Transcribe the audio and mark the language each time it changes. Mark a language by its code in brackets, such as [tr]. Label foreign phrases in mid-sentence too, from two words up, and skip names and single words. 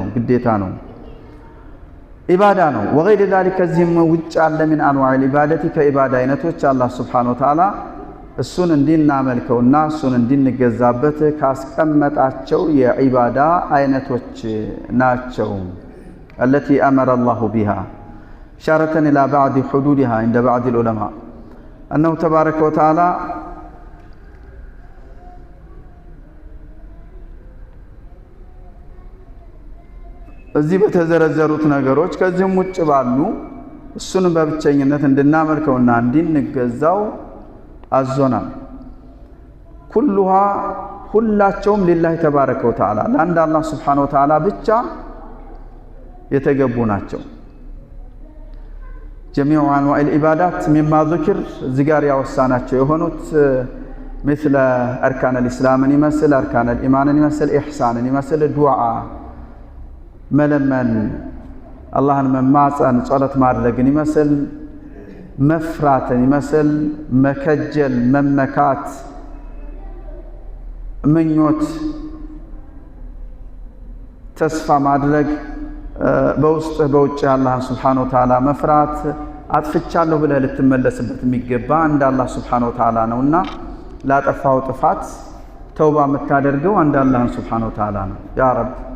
[am] ግዴታ ነው፣ ኢባዳ ነው። [ar] وغير ذلك [am] ከዚህም ውጭ አለ ምን [ar] أنواع العبادة [am] ከኢባዳ አይነቶች አላህ [ar] سبحانه وتعالى [am] እሱን እንድናመልከውና እሱን እንድንገዛበት ካስቀመጣቸው የኢባዳ አይነቶች ናቸው። [ar] التي أمر الله بها إشارة إلى بعض حدودها عند بعض العلماء أنه تبارك وتعالى [am] እዚህ በተዘረዘሩት ነገሮች ከዚህም ውጭ ባሉ እሱን በብቸኝነት እንድናመልከውና እንድንገዛው አዞናል። ኩሉሃ ሁላቸውም [ar] لله تبارك وتعالى [am] ለአንድ አላህ [ar] سبحانه وتعالى [am] ብቻ የተገቡ ናቸው። [ar] جميع أنواع العبادات مما ذكر [am] እዚህ ጋር ያወሳናቸው የሆኑት [ar] مثل أركان الإسلام يمثل أركان الإيمان يمثل إحسان يمثل دعاء [am] መለመን አላህን መማፀን ጸሎት ማድረግን ይመስል መፍራትን ይመስል መከጀል መመካት ምኞት ተስፋ ማድረግ በውስጥ በውጭ አላህን [ar] سبحانه وتعالى [am] መፍራት አጥፍቻለሁ ብለህ ልትመለስበት የሚገባ አንድ አላህ [ar] سبحانه وتعالى [am] ነውና ላጠፋው ጥፋት ተውባ የምታደርገው አንድ አላህን [ar] سبحانه وتعالى [am] ነው። [ar] يا رب